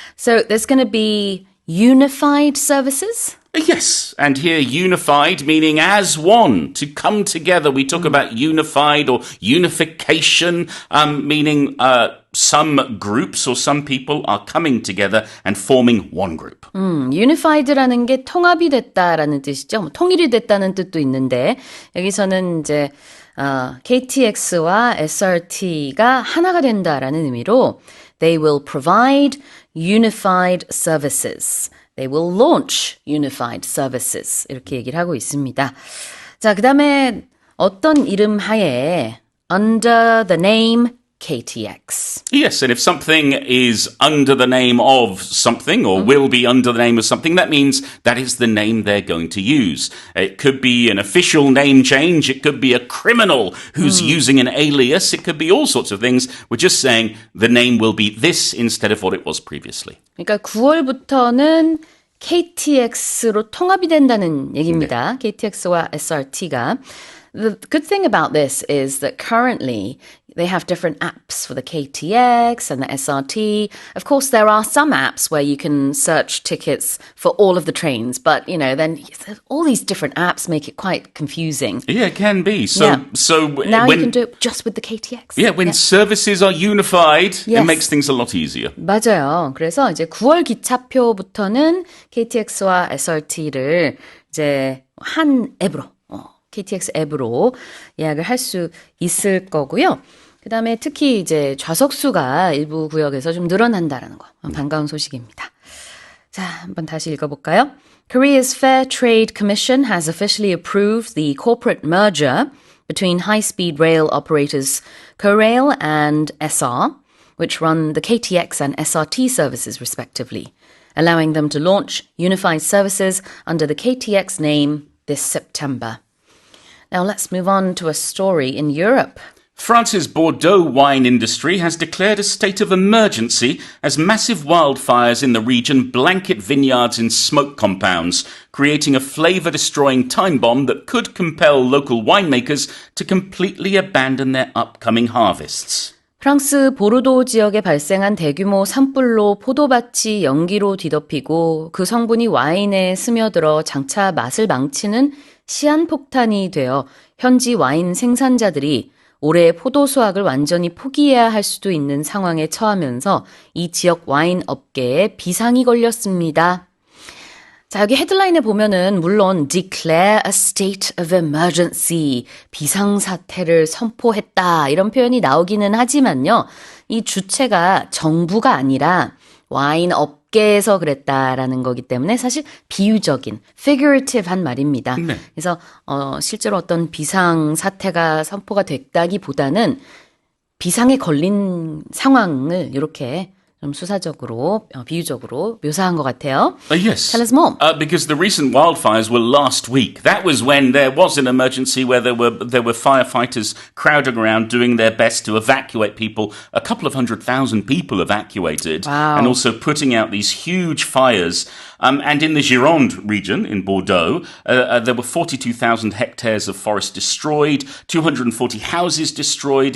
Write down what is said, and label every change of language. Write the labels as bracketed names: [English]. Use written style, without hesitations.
[English] So there's going to be unified services? Yes, and here unified meaning as one, to come together. We talk about unified or unification, meaning some groups or some people are coming together and forming one group. [Korean] Unified라는 게 통합이 됐다라는 뜻이죠. 뭐 통일이 됐다는 뜻도 있는데 여기서는 이제 KTX와 SRT가 하나가 된다라는 의미로 [English] They will provide unified services. They will launch unified services. [Korean] 이렇게 얘기를 하고 있습니다. 자, 그 다음에 어떤 이름 하에 [English] under the name KTX. Yes, and if something is under the name of something or will be under the name of something, that means that is the name they're going to use. It could be an official name change. It could be a criminal who's using an alias. It could be all sorts of things. We're just saying the name will be this instead of what it was previously. [Korean] 그러니까 9월부터는 KTX로 통합이 된다는 얘기입니다. KTX와 SRT가. [English] The good thing about this is that currently they have different apps for the KTX and the SRT. Of course, there are some apps where you can search tickets for all of the trains, but, you know, then all these different apps make it quite confusing. Yeah, it can be. Now When, you can do it just with the KTX. Yeah, when services are unified, it makes things a lot easier. [Korean] 맞아요. 그래서 이제 9월 기차표부터는 KTX와 SRT를 이제 한 앱으로 KTX 앱으로 예약을 할 수 있을 거고요. 그 다음에 특히 이제 좌석수가 일부 구역에서 좀 늘어난다라는 거 반가운 소식입니다. 자, 한번 다시 읽어볼까요? [English] Korea's Fair Trade Commission has officially approved the corporate merger between high-speed rail operators Korail and SR, which run the KTX and SRT services respectively, allowing them to launch unified services under the KTX name this September. Now let's move on to a story in Europe. France's Bordeaux wine industry has declared a state of emergency as massive wildfires in the region blanket vineyards in smoke compounds, creating a flavour-destroying time bomb that could compel local winemakers to completely abandon their upcoming harvests. [Korean] 프랑스 보르도 지역에 발생한 대규모 산불로 포도밭이 연기로 뒤덮이고 그 성분이 와인에 스며들어 장차 맛을 망치는 시한폭탄이 되어 현지 와인 생산자들이 올해 포도 수확을 완전히 포기해야 할 수도 있는 상황에 처하면서 이 지역 와인 업계에 비상이 걸렸습니다. 자, 여기 헤드라인에 보면은 물론 [English] declare a state of emergency, [Korean] 비상사태를 선포했다 이런 표현이 나오기는 하지만요. 이 주체가 정부가 아니라 와인 업계에서 그랬다라는 거기 때문에 사실 비유적인, figurative한 말입니다. 네. 그래서 실제로 어떤 비상사태가 선포가 됐다기보다는 비상에 걸린 상황을 이렇게 좀 수사적으로, 비유적으로 묘사한 것 같아요. [English] Yes. Tell us more. Because the recent wildfires were last week. That was when there was an emergency where there were firefighters crowding around doing their best to evacuate people. A couple of 100,000 people evacuated. Wow. And also putting out these huge fires. And in the Gironde region in Bordeaux, there were 42,000 hectares of forest destroyed, 240 houses destroyed.